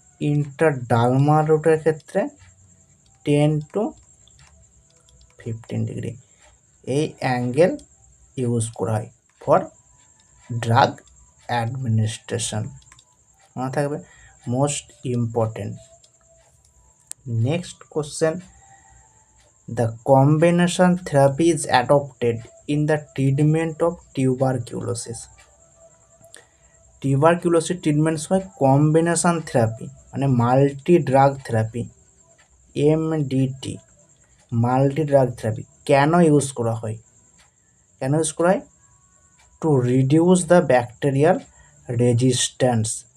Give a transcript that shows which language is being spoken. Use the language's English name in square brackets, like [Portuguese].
[Bangla] ইন্টারডার্মাল রুটের ক্ষেত্রে 10 to 15 degree. এই অ্যাঙ্গেল ইউজ করা হয় [English] for drug administration, [Bangla] মনে থাকবে, [English] Most important. [Bangla] Next question, [English] the combination therapy is adopted in the treatment of tuberculosis. [Bangla] Tuberculosis treatment হয় কম্বিনেশন থেরাপি, মানে multi drug therapy, MDT, multi drug therapy কেন use করা হয়? [English] To reduce the bacterial resistance.